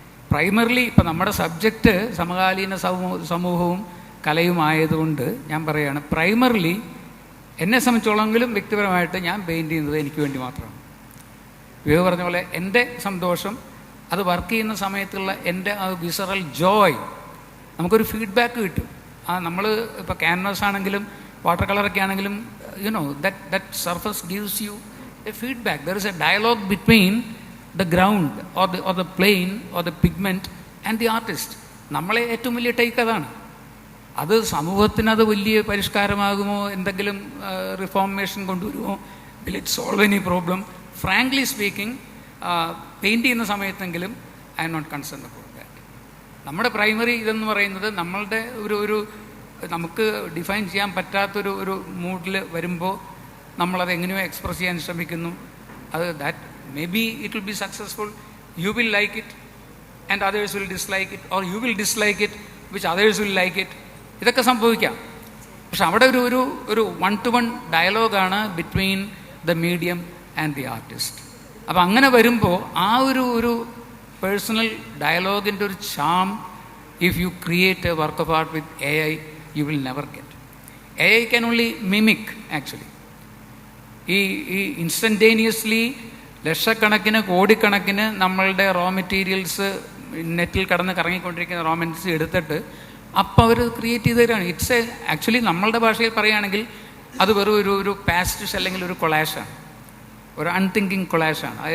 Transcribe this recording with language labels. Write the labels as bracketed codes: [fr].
[ml] Primarily ഇപ്പം നമ്മുടെ subject സമകാലീന സമൂഹവും കലയുമായതുകൊണ്ട് ഞാൻ പറയുകയാണ്, പ്രൈമറിലി എന്നെ സംബന്ധിച്ചോളെങ്കിലും വ്യക്തിപരമായിട്ട് ഞാൻ പെയിൻറ്റ് ചെയ്യുന്നത് എനിക്ക് വേണ്ടി മാത്രമാണ്. വിവേക് പറഞ്ഞ പോലെ എൻ്റെ സന്തോഷം, അത് വർക്ക് ചെയ്യുന്ന സമയത്തുള്ള എൻ്റെ ആ വിസറൽ ജോയ്, നമുക്കൊരു ഫീഡ്ബാക്ക് കിട്ടും. നമ്മൾ ഇപ്പോൾ ക്യാൻവാസ് ആണെങ്കിലും വാട്ടർ കളറൊക്കെ ആണെങ്കിലും [en] that surface gives you a feedback. There is a dialogue between the ground or the plane or the pigment and the artist. [ml] നമ്മളെ ഏറ്റവും വലിയ ടേക്ക് അതാണ്. അത് സമൂഹത്തിന് അത് വലിയ പരിഷ്കാരമാകുമോ, എന്തെങ്കിലും reformation കൊണ്ടുവരുമോ, [en] Will it solve any problem? Frankly speaking, [ml] paint ചെയ്യുന്ന സമയത്തെങ്കിലും [en] I'm not concern about that. [ml] നമ്മുടെ പ്രൈമറി ഇതെന്ന് പറയുന്നത് നമ്മളുടെ ഒരു നമുക്ക് ഡിഫൈൻ ചെയ്യാൻ പറ്റാത്തൊരു മൂഡിൽ വരുമ്പോൾ നമ്മളത് എങ്ങനെയോ എക്സ്പ്രസ് ചെയ്യാൻ ശ്രമിക്കുന്നു. [en] അത് that may be it will be successful, you will like it and others will dislike it, or you will dislike it which others will like it. [ml] ഇതൊക്കെ സംഭവിക്കാം. പക്ഷെ അവിടെ ഒരു 1-to-1 ഡയലോഗാണ് [en] Between the medium and the artist. [ml] അപ്പം അങ്ങനെ വരുമ്പോൾ ആ ഒരു പേഴ്സണൽ ഡയലോഗിൻ്റെ ഒരു charm, [en] If you create a work of art with AI, you will never get. AI can only mimic actually. [ml] ഈ ഇൻസ്റ്റൻറ്റേനിയസ്ലി ലക്ഷക്കണക്കിന് കോടിക്കണക്കിന് നമ്മളുടെ റോ മെറ്റീരിയൽസ് നെറ്റിൽ കടന്ന് കറങ്ങിക്കൊണ്ടിരിക്കുന്ന റോ മെറ്റീരിയൽസ് എടുത്തിട്ട് അപ്പോൾ അവർ ക്രിയേറ്റ് ചെയ്ത് തരാണ്. [en] it's actually [ml] നമ്മളുടെ ഭാഷയിൽ പറയുകയാണെങ്കിൽ അത് വെറും ഒരു പാസ്റ്റിഷ് അല്ലെങ്കിൽ ഒരു കൊളാഷാണ്, ഒരു അൺതിങ്കിങ് കൊളാഷാണ്.